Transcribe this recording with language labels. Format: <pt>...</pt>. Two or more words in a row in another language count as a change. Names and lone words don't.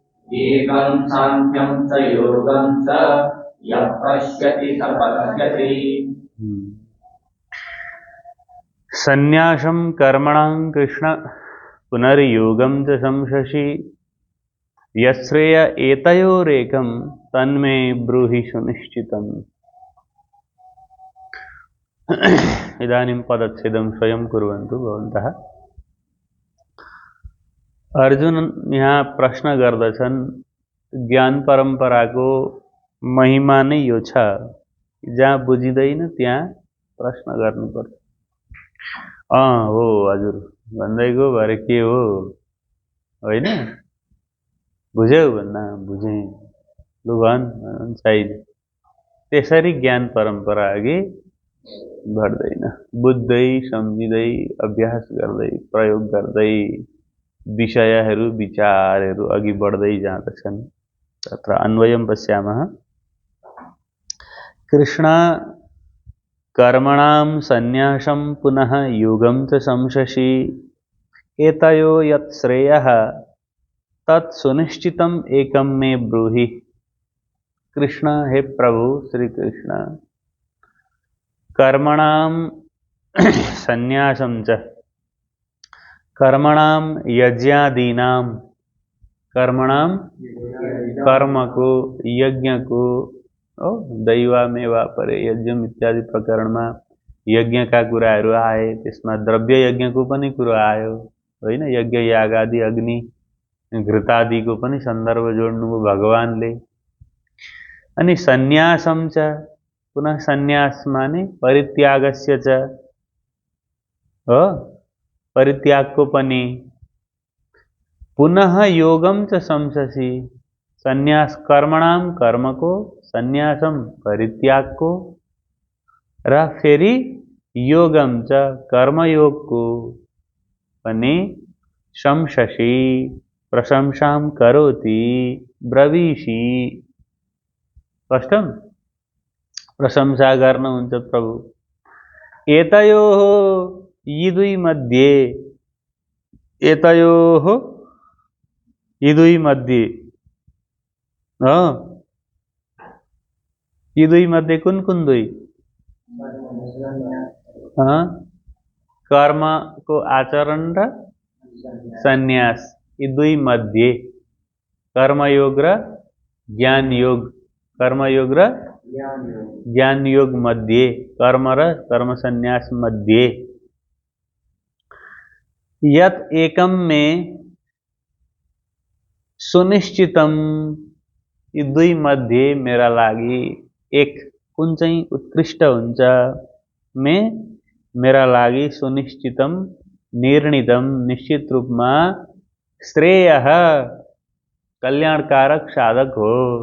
<sa>सन्न्यासं कर्मणां कृष्ण पुनर्योगं च संशसि। यश्रेय एतयोरेकं तन्मे ब्रूहि सुनिश्चितम्। इदानीं पदच्छेदं स्वयं कुर्वन्तु भवन्तः।</sa> <ne>अर्जुन यहाँ प्रश्न गर्दछन्, ज्ञान परम्पराको महिमा नै यो छ। जहाँ बुझिँदैन त्यहाँ प्रश्न गर्नुपर्छ। हो हजुर भन्दैको भरे के हो होइन, बुझ्यौ भन्दा बुझेँ लु भन् छैन। त्यसरी ज्ञान परम्परा अघि बढ्दैन। बुझ्दै सम्झिँदै अभ्यास गर्दै प्रयोग गर्दै विषयहरू विचारहरू अघि बढ्दै जाँदछन्।</ne> <sa>तत्र अन्वयं पश्यामः। कृष्ण कर्मणां सन्न्यासं पुनः योगं च संशसि। एतयो यत् श्रेयः तत् सुनिश्चितम् एकं मे ब्रूहि।</sa> <ne>कृष्ण हे प्रभु श्री कृष्ण,</ne> <sa>कर्मणां सन्न्यासं च, कर्मणां यज्ञादीनां, कर्मणां</sa> <ne>कर्म को यज्ञ को</ne> <sa>दैवामेवा परे यज्ञ इत्यादि</sa> <ne>प्रकरणमा यज्ञका कुराहरू आए। त्यसमा द्रव्य यज्ञको पनि कुरा आयो होइन। यज्ञ याग आदि अग्नि घृतादिको पनि सन्दर्भ जोड्नुभयो भगवानले। अनि</ne> <sa>सन्यासम च, पुनः सन्यास</sa> <ne>माने परित्यागस्य च हो, परित्यागको पनि।</ne> <sa>पुनः योगम च शंससि, सन्यास कर्मणाम</sa> <ne>कर्मको, सन्यासम परित्यागको, र फेरि योगम च कर्मयोगको पनि</ne> <sa>शंससि प्रशंसाम करोति ब्रवीषि।</sa> <ne>स्पष्टम, प्रशंसा गर्नुहुन्छ प्रभु। एतयोः यी दुई मध्ये, एतयोः यी दुई मध्ये, यी दुई मध्ये कुन कुन दुई? कर्म को आचरण र सन्यास, यी दुई मध्ये कर्मयोग र ज्ञान योग, कर्मयोग र ज्ञान योग मध्ये, कर्म र कर्म सन्यास मध्ये</ne> <sa>यत एकम में सुनिश्चितम,</sa> <ne>यी दुई मध्ये मेरा लागि एक कुन चाहिँ उत्कृष्ट हुन्छ, में मेरा लागि</ne> <sa>सुनिश्चितम निर्णितम</sa> <ne>निश्चित रूपमा श्रेयः कल्याणकारक साधक हो।</ne>